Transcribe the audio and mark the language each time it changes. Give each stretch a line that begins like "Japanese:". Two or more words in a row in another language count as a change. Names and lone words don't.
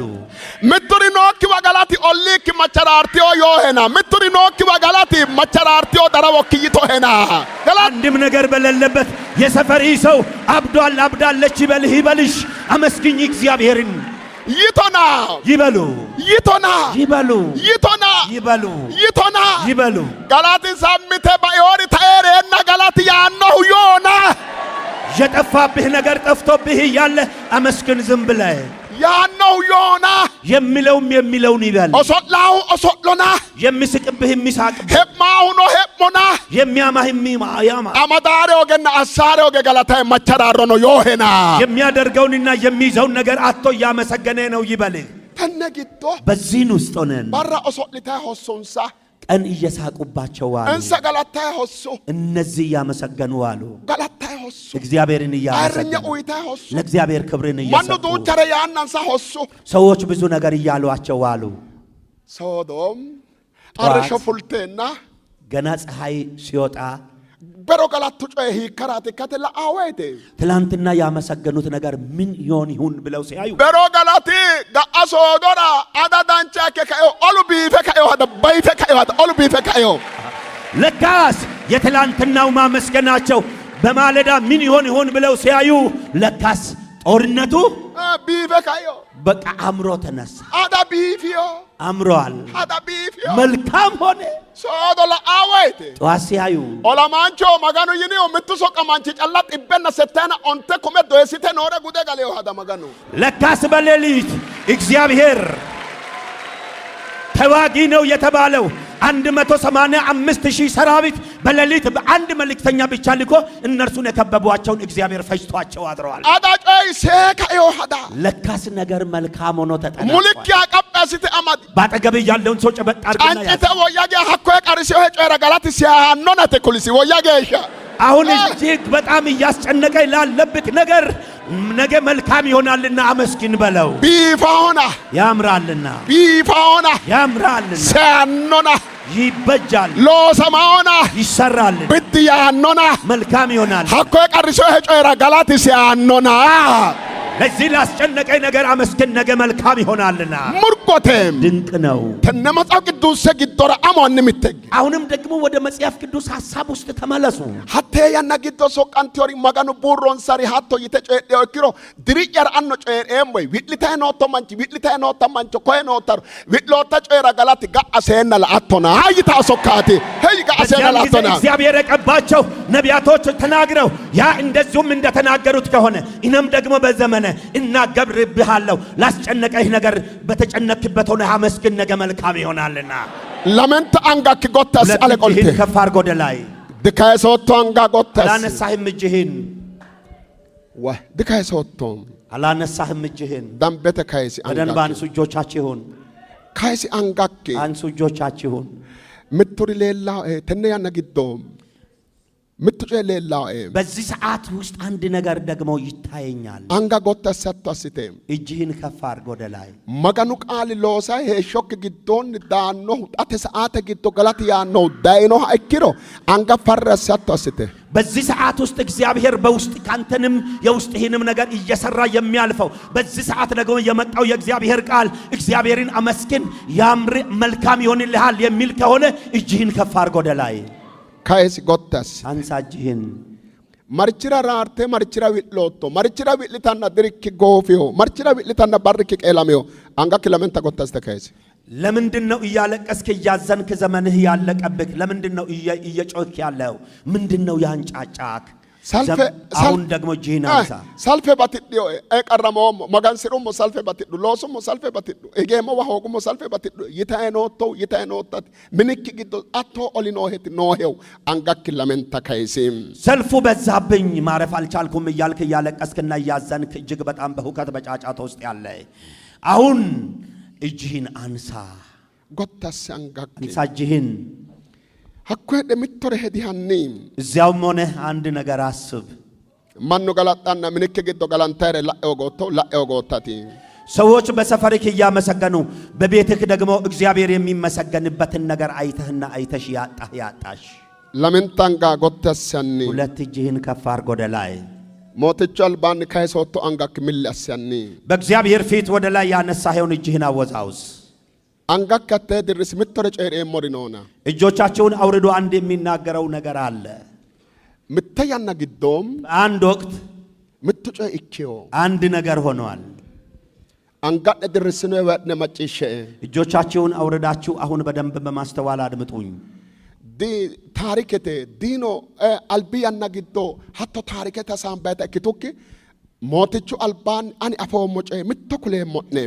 Sidamo: ምትሪኖክ ወገላቲ ኦሊክ መቸራርቲዮ ዮሄና ምትሪኖክ ወገላቲ መቸራርቲዮ ደረወክይቶ ሄና
Amharic: አንድም ነገር በሌለበት የሰፈሪ ሰው አብዷል አብዳለች ይበልህ ይበልሽ አመስግኝ እግዚአብሔርን
Sidamo: ይቶና
Amharic: ይበሉ
Sidamo: ይቶና
Amharic: ይበሉ
Sidamo: ይቶና
Amharic: ይበሉ
Sidamo: ይቶና
Amharic: ይበሉ።
Sidamo: galati sammite ba'iyoori ta'eereenna galati yaannohu yoona
Amharic: የጠፋብህ ነገር ጠፍቶብህ እያለ አመስግን ዝም ብለህ
Sidamo: yaannohu yoona
Amharic: የሚለውን ይበል።
Sidamo: oso'laahu oso'lona
Amharic: የሚስቅብህ የሚሳቅብህ
Sidamo: he'maahuno he'mona
Amharic: የሚያማህ የሚያማ
Sidamo: amadaare ogenna assaare oge galatae macharaarrono yoohena
Amharic: የሚያደርገውንና የሚይዘውን ነገር አጥቶ እያመሰገነ ነው ይበል።
Sidamo: tenne giddo
Amharic: በዚህን ውስጥ ሆነን
Sidamo: barra oso'litae hossonsa
Amharic: ቀን እየሳቁባቸው አሉ።
Sidamo: እንሰ galatae hosso
Amharic: እነዚህ እያመሰገኑ አሉ።
Sidamo: galatae hosso
Amharic: እግዚአብሔርን
Sidamo: arnya
Amharic: እያመሰገኑ
Sidamo: uyitae hosso
Amharic: ለእግዚአብሔር ክብርን
Sidamo: mannu
Amharic: እየሰጡ
Sidamo: duuchare yaannansa hosso
Amharic: ሰዎች ብዙ ነገር እያሏቸው አሉ።
Sidamo: Sodom What? arresho fulteenna
Amharic: ገና ፀሐይ ሲወጣ
Sidamo: bero galattu coye hiikkaraati kate la'aaweete
Amharic: ትላንትና ያመሰገኑት ነገር ምን ይሁን ብለው ሲያዩ
Sidamo: bero galati ga'a soodora ada danchaake ka'eo olu biife ka'eo hada bayfe ka'eo hada olu biife ka'eo
Amharic: ለካስ የትላንትናው ማመስገናቸው በማለዳ ምን ይሆን ብለው ሲያዩ ለካስ ጦርነቱ
Sidamo: biife ka'eo
Amharic: በቃ አምሮ ተነሳ።
Sidamo: ada biifiyo
Amharic: አምሯል፣
Sidamo: ada biifiyo
Amharic: መልካም ሆነ።
Sidamo: soodo la'aaweete
Amharic: ጠዋት ሲያዩ
Sidamo: olamaancho maganu yiniyo mittu soqqamanchi calla xibbenna setteena onte kume doyesite noore gude galeyo hada maganu
Amharic: ለካስ በሌሊት እግዚአብሔር ተዋጊ ነው የተባለው 185,000 ሰራዊት በሌሊት በአንድ መልእክተኛ ብቻ ልኮ እነርሱን የከበቧቸውን እግዚአብሔር ፈጅቷቸው አድረዋል።
Sidamo: ada coy seeka'eo hada
Amharic: ለካስ ነገር መልካም ሆኖ ተጠናቋል።
Sidamo: mulikkiya qapheessite amadi
Amharic: ባጠገብ ያለውን ሰው ጨበጥ አድርገና ያዝ።
Sidamo: cancite woyyage hakkoye qarisiyo he coyra galati siyaannonate kulisi woyyageeshsha
Amharic: አሁን እጅግ በጣም እያስጨነቀ ላለበት ነገር ነገ መልካም ይሆናልና አመስግን በለው።
Sidamo: biifaona
Amharic: ያምራልና
Sidamo: biifaona
Amharic: ያምራልና
Sidamo: siyaannona
Amharic: ይበጃል
Sidamo: loosamaona
Amharic: ይሰራልና
Sidamo: biddi yaannona
Amharic: መልካም ይሆናል።
Sidamo: hakkoye qarisiyo he coyra galati siyaannona
Amharic: ለዚህ ላስጨነቀኝ ነገር አመስግን ነገ መልካም ይሆናልና
Sidamo: murgoteem
Amharic: ድንቅ ነው።
Sidamo: tenne matsaaf qidduusse giddora amoonni mittegi
Amharic: አሁንም ደግሞ ወደ መጽሐፍ ቅዱስ ሐሳብ ውስጥ ተመለሱ።
Sidamo: hattee yanna giddo soqqantiyoori maganu buurronsari hatto yite coyidheo ikkiro diri'yara anno coyi'eemmoy wi'litae nootto manchi wi'litae nootta mancho koye noottaro wi'lootta coyira galati ga'a seenna la'attona yita sokkaati hey ga'a seenna la'attona
Amharic: እግዚአብሔር የቀባቸው ነቢያቶች ተናግረው ያ እንደዚሁም እንደተናገሩት ከሆነ እኔም ደግሞ በዘመነ እናገብርብሃለሁ ላስጨነቀህ ነገር በተጨነክበት ሆነ አመስግን ነገ መልካም ይሆናልና
Sidamo: lamenta angakki gottas ale qolte
Amharic: እጅህን ከፍ አድርጎ ወደ ላይ
Sidamo: dikaye sootto anga gottas
Amharic: አላነሳህም እጅህን
Sidamo: wa dikaye sootto
Amharic: አላነሳህም እጅህን
Sidamo: dambete kayisi
Amharic: በደንብ
Sidamo: angakki
Amharic: አንሱ እጆቻችሁን
Sidamo: kayisi angakki
Amharic: አንሱ እጆቻችሁን
Sidamo: mitturi leellao tenne yanna giddo mittu coye leellao
Amharic: በዚህ ሰዓት ውስጥ አንድ ነገር ደግሞ ይታየኛል።
Sidamo: anga gottas satto assite
Amharic: እጅህን ከፍ አድርጎ ወደ ላይ
Sidamo: maganu qaali loosayi heeshshokki giddoonni daannohu xate sa'aate giddo galati yaannohu dayinoha ikkiro anga farri assi hatto assite
Amharic: በዚህ ሰዓት ውስጥ እግዚአብሔር በውስጥ ካንተንም የውስጥህንም ነገር እየሰራ የሚያልፈው በዚህ ሰዓት ደግሞ የመጣው የእግዚአብሔር ቃል እግዚአብሔርን አመስግን ያምር መልካም ይሆንልሃል የሚል ከሆነ እጅህን ከፍ አድርጎ ወደ ላይ
Sidamo: kayisi gottas
Amharic: አንሳ እጅህን
Sidamo: marchira raarte marchira wi'lotto marchira wi'litanna dirikki goofiho marchira wi'litanna barrikki qeelamiho anga kilamenta gottaste kayisi
Amharic: ለምንድነው እያለቀስክ እያዘንክ ዘመንህ ያለቀብክ? ለምንድነው እየጮክ ያለው? ምንድነው ያንጫጫክ? አሁን ደግሞ እጅህን አንሳ።
Sidamo: salfe batidhiyo qarramoommo magansirummo salfe batidhu loosummo salfe batidhu egeemmo wa hoogummo salfe batidhu yitae noottati minikki giddo atto oli nooheti noohew angakki lamenta kayisim
Amharic: ሰልፉ በዛብኝ ማረፍ አልቻልኩም እያልክ እያለቀስክና እያዘንክ እጅግ በጣም በሁከት በጫጫታ ውስጥ ያለ አሁን እጅህን አንሳ።
Sidamo: gottas angakki
Amharic: አንሳ እጅህን።
Sidamo: hakkoe demittore hedi hanni
Amharic: እዚያውም ሆነ አንድ ነገር አስብ።
Sidamo: mannu galaxxanna minikki giddo galantayre la'eo goottati
Amharic: ሰዎች በሰፈርክ እያመሰገኑ በቤትህ ደግሞ እግዚአብሔር የሚመሰገንበትን ነገር አይተህና አይተሽ ያጣሽ
Sidamo: lamentanga gottas hanni
Amharic: ሁለት እጅህን ከፍ አድርጎ ወደ ላይ
Sidamo: mooticho albaanni kayi sootto angakki milli assi hanni
Amharic: በእግዚአብሔር ፊት ወደ ላይ ያነሳኸውን እጅህን አወዛውዝ።
Sidamo: angakki attee dirrisi mittore coyi'eemmori noona
Amharic: እጆቻቸውን አውርዶ አንድ የሚናገረው ነገር አለ።
Sidamo: mitte yanna giddoom
Amharic: አንድ ወቅት
Sidamo: mittu coye ikkiyo
Amharic: አንድ ነገር ሆኗል።
Sidamo: አንጋደ ድርስነ ወድነ መጪሸ
Amharic: እጆቻችሁን አውርዳችሁ አሁን በደንብ በማስተዋል አድምጡኝ።
Sidamo: ዲ ታሪከቴ ዲኖ አልቢያና ግዶ ሀቶ ታሪከተ ሳምባተ ክቱክ ሞትቹ አልባን አኒ አፎሞጨ ምትኩሌ ሞትነም